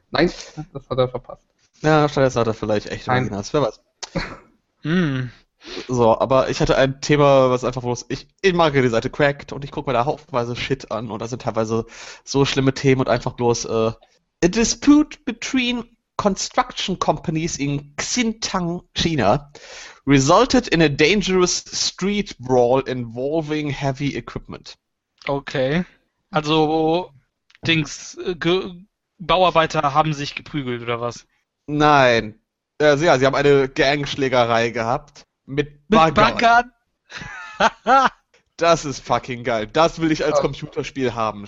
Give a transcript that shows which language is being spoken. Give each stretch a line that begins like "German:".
German: Nein, das hat er verpasst. Ja, stattdessen hat er vielleicht echte Nein. Vaginas, wer weiß. So, aber ich hatte ein Thema, was einfach bloß, ich mag die Seite Cracked und ich gucke mir da haufenweise Shit an und da sind teilweise so schlimme Themen und einfach bloß
English: a dispute between construction companies in Xintang, China, resulted in a dangerous street brawl involving heavy equipment.
German: Okay. Also, Dings, Bauarbeiter haben sich geprügelt, oder was? Nein. Also, ja, sie haben eine Gangschlägerei gehabt. Mit Baggern? Das ist fucking geil. Das will ich als Computerspiel haben.